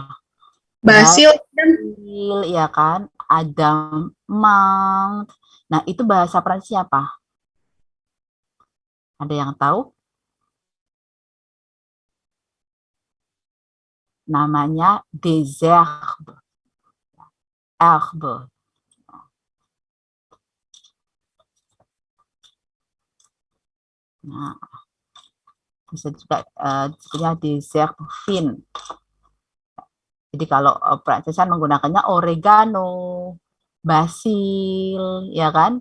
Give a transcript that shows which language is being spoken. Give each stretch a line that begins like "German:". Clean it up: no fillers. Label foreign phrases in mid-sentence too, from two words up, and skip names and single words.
Indonesian: Basil. Basil, ya kan? Ada menthe. Nah, itu bahasa Prancis apa? Ada yang tahu? Namanya
French: des herbes.
Indonesian: Herbes. Nah, bisa juga disebutnya
French: dessert fin.
Indonesian: Jadi kalau Prancesan menggunakannya oregano, basil, ya kan?